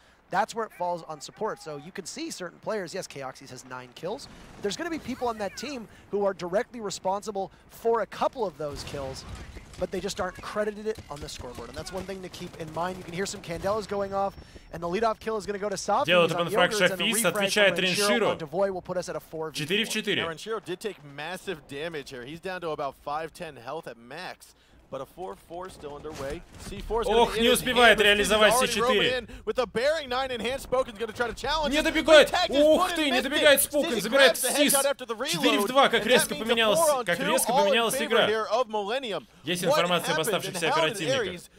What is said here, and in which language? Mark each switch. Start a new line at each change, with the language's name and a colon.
English: That's where it falls on support. So you can see certain players, yes, Kyoxis has 9 kills. But there's going to be people on that team who are directly responsible for a couple of those kills, but they just aren't credited it on the scoreboard. And that's one thing to keep in mind. You can hear some Candelas going off, and the leadoff kill is going to go to Safi.
Russian: Делает обанфраг Шафис, отвечает Ренширо. 4 в 4.
English: Renshiро did take massive damage here. He's down to about 5-10 health at max. But a 4-4 still underway.
Russian: Ох, не успевает реализовать C4. Не добегает. Ух ты, не добегает Спокен, забирает СИС. 4 в 2, как резко поменялась игра. Есть информация об оставшихся оперативниках.